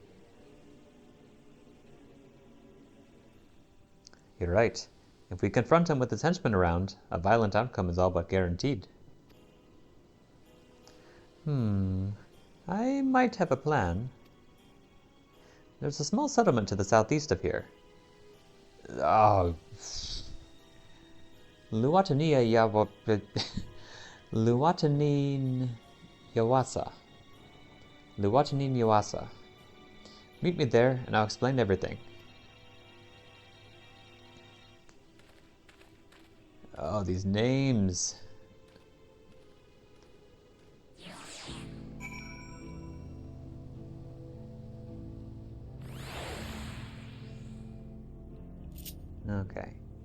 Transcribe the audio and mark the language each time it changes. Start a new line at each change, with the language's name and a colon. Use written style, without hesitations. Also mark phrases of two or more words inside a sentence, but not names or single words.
English: You're right. If we confront him with his henchmen around, a violent outcome is all but guaranteed. I might have a plan. There's a small settlement to the southeast of here. Oh. Luwatanin Yawasa. Luwatanin Yawasa. Meet me there, and I'll explain everything. Oh, these names. Okay.